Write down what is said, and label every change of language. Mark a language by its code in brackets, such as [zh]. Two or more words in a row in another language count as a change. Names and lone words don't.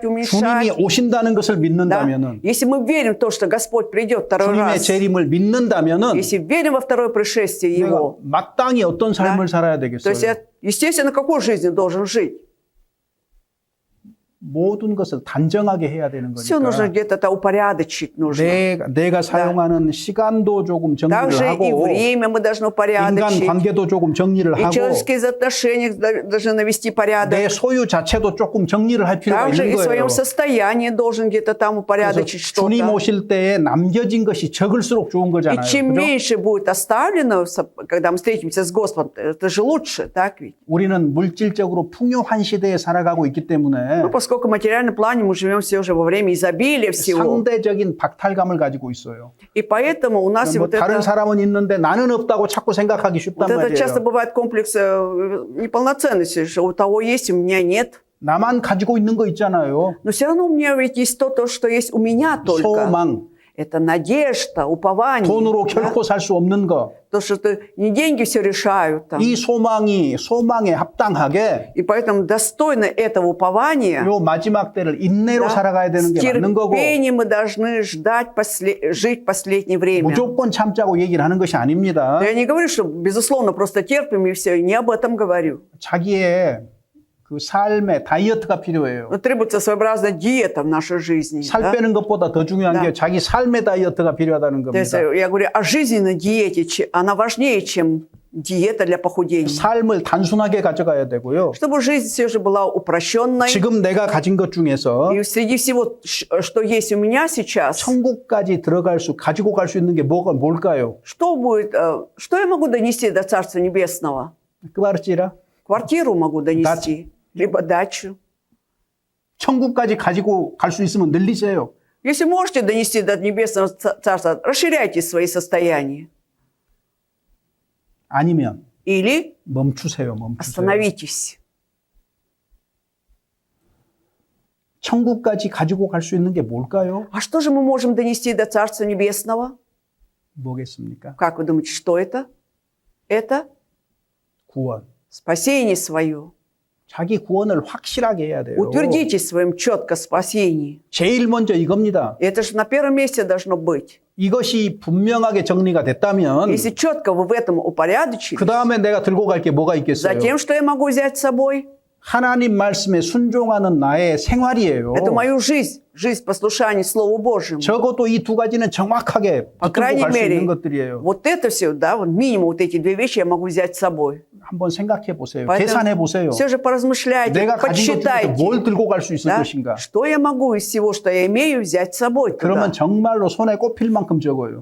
[ko] 주님이 [ru] уменьшать. [ko] 오신다는 것을 [ru] Да? [ko] 믿는다면은, [ru] Если мы верим в то, что Господь придет второй [ko] 주님의 [ru] раз, [ko] 재림을 믿는다면은 [ru] если верим во второе пришествие [ko] 내가 [ru] Его, [ko] 마땅히 어떤 삶을 살아야 [ru] то [ko] 되겠어요? [ru] есть, естественно, какой жизнью должен жить? [ko] 모든 것을 단정하게 해야 되는 [ru] Все нужно [ko] 거니까 [ru] где-то это упорядочить нужно. [ko] 내가 사용하는 시간도 조금 정리를 [ru] Также и [ko] 하고 [ru] время мы должны [ko] 인간 [ru] упорядочить. [ko] 관계도 조금 정리를 [ru] И [ko] 하고 [ru] человеческие отношения должны навести порядок. [ko] 내 소유 자체도 조금 정리를 할 필요가 [ru] Также [ko] 있는 [ru] и в [ko] 거예요. [ru] своем состоянии должен где-то там [ko] 그래서 [ru] упорядочить [ko] 주님 [ru] что-то. [ko] 오실 때에 남겨진 것이 적을수록 좋은 [ru] И [ko] 거잖아요. [ru] чем [ko] 그죠? [ru] меньше будет оставлено, когда мы встретимся с Господом, это же лучше, так ведь? [ko] 우리는 물질적으로 풍요한 시대에 살아가고 있기 때문에 [ru] Ну, поскольку в материальном плане мы живем все уже во время изобилия всего. [ko] 상대적인 박탈감을 가지고 있어요. [ru] И поэтому у нас и [ko] 뭐 [ru] вот [ko] 다른 [ru] это... [ko] 사람은 있는데 나는 없다고 자꾸 생각하기 쉽단 [ru] Вот это часто [ko] 말이에요. [ru] бывает комплекс неполноценности, что у того есть, у меня нет. [ko] 나만 가지고 있는 거 있잖아요. [ru] Но все равно у меня ведь есть то, что есть у меня только. [ko] 소망, [ru] Это надежда, упование. [ko] 돈으로 [ru] да? [ko] 결코 살 수 없는 거. [ru] То, что не деньги все решают. Там. [ko] 이 소망에 합당하게 [ru] И поэтому достойно этого упования, [ko] 요 마지막 때를 인내로 [ru] да, [ko] 살아가야 되는 [ru] с [ko] 게 맞는 거고 [ru] терпением мы должны жить последнее время. [ko] 무조건 참자고 얘기를 하는 것이 а닙니다. [ru] Но я не говорю, что безусловно просто терпим и все, не об этом говорю. [ko] 자기의 그 삶의 다이어트가 필요해요. [ru] Но требуется своеобразная диета в нашей жизни. [ko] 살 [ru] да? [ko] 빼는 것보다 더 중요한 [ru] Да. [ko] 게 자기 삶의 다이어트가 필요하다는 [ru] То есть [ko] 겁니다. [ru] я говорю о жизненной диете, она важнее, чем диета для похудения. [ko] 삶을 단순하게 가져가야 되고요. [ru] Чтобы жизнь все же была упрощенной. [ko] 지금 내가 가진 것 중에서 [ru] И среди всего, что есть у меня сейчас, [ko] 천국까지 가지고 갈 수 있는 게 뭘까요? [ru] что я могу донести до Царства Небесного? [ko] 그말지라 [ru] Квартиру могу донести, либо дачу. [ko] 천국까지 가지고 갈 수 있으면 늘리세요. [ru] Если можете донести до Небесного Царства, расширяйте свои состояния. [ko] 아니면 [ru] Или [ko] 멈추세요. [ru] остановитесь. [ko] 천국까지 가지고 갈 수 있는 게 뭘까요? [ru] А что же мы можем донести до Царства Небесного? [ko] 뭐겠습니까? [ru] Как вы думаете, что это? Это [ko] 구원. [ru] спасение свое. [ko] 자기 구원을 확실하게 해야 돼요. [ru] Утвердите в своем четко спасении. [ko] 제일 먼저 이겁니다. [ru] Это же на первом месте должно быть. [ko] 이것이 분명하게 정리가 됐다면 [ru] Если четко вы в этом упорядочились, [ko] 그 다음에 내가 들고 갈 게 뭐가 있겠어요? [ru] затем что я могу взять с собой? [ko] 하나님 말씀에 순종하는 나의 생활이에요. [ru] Это мою жизнь послушания Слову Божьему. [ko] 적어도 이 두 가지는 정확하게 [ru] По [ko] 붙들고 [ru] крайней [ko] 갈 수 [ru] мере, [ko] 있는 것들이에요. [ru] вот это все, да, вот минимум вот эти две вещи я могу взять с собой. [ko] 한번 생각해 보세요. 계산해 보세요. [ru] все же поразмышляйте, [ko] 내가 가진 것 중에서 [ru] подсчитайте, [ko] 뭘 들고 갈 수 있을 [ru] да, [ko] 것인가? [ru] что я могу из всего, что я имею, взять с собой туда. [ko] 그러면 정말로 손에 꼽힐 만큼 적어요.